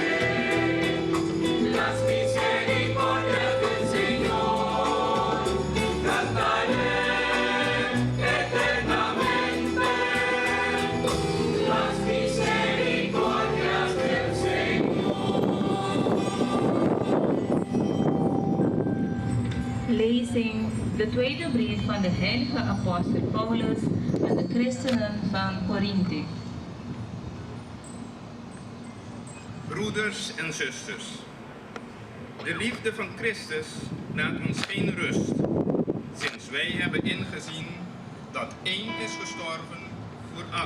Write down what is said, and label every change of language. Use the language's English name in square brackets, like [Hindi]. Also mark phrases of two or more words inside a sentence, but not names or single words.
[Spanish] Las misericordias del Señor, cantaré eternamente. Las misericordias del Señor. [Dutch] Lezing de tweede brief van de heilige apostel Paulus aan de christenen van Korinthe. Broeders en zusters, de liefde van Christus laat ons geen rust, sinds wij hebben ingezien dat één is gestorven voor allen.